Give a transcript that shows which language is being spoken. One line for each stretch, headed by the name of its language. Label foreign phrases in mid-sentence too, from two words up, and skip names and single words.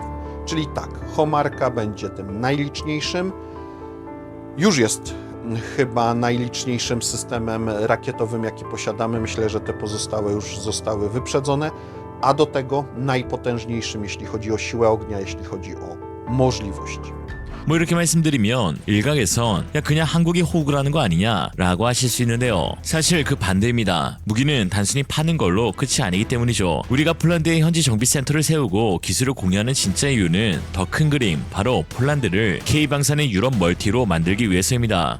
Polish: Czyli tak, Homarka będzie tym najliczniejszym, już jest chyba najliczniejszym systemem rakietowym, jaki posiadamy. Myślę, że te pozostałe już zostały wyprzedzone. a do tego najpotężniejszym, jeśli chodzi o siłę ognia, jeśli chodzi o możliwości.
Korean: 뭐 이렇게 말씀드리면 일각에선 야 그냥 한국이 호구를 하는 거 아니냐 라고 하실 수 있는데요. 사실 그 반대입니다. 무기는 단순히 파는 걸로 끝이 아니기 때문이죠. 우리가 폴란드에 현지 정비센터를 세우고 기술을 공유하는 진짜 이유는 더 큰 그림, 바로 폴란드를 K방산의 유럽 멀티로 만들기 위해서입니다.